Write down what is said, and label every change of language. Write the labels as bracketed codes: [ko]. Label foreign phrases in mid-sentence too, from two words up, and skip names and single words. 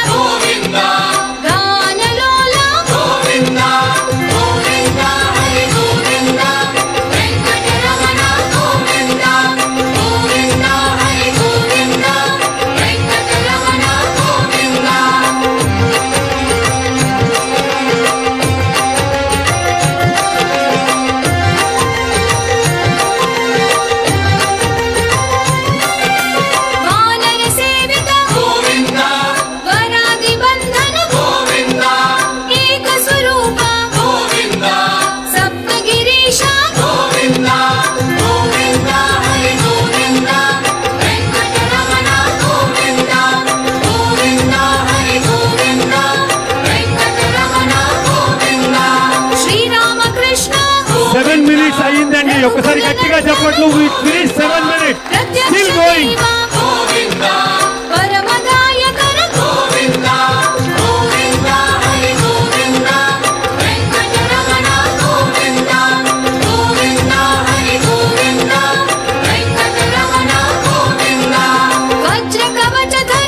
[te] Govinda, Ganalola Govinda, Govinda Hari Govinda Venkataramana Govinda Govinda Hari Govinda Venkataramana Govinda వానర సేవిత Govinda, వరాది బంధన Govinda, ఏక స్వరూప Govinda, సప్తగిరీశ Govinda, గోవింద హరి గోవింద వెంకటరమణ గోవింద గోవింద హరి గోవింద వెంకటరమణ గోవింద శ్రీరామకృష్ణ 7 minutes అయ్యిందండి. ఒకసారి గట్టిగా చెప్పట్లు. [en] We finished 7 minutes. Still going. [te] గోవింద పరమదాయకర గోవింద గోవింద హరి గోవింద వెంకటరమణ గోవింద గోవింద హరి గోవింద వెంకటరమణ గోవింద వజ్ర కవచధర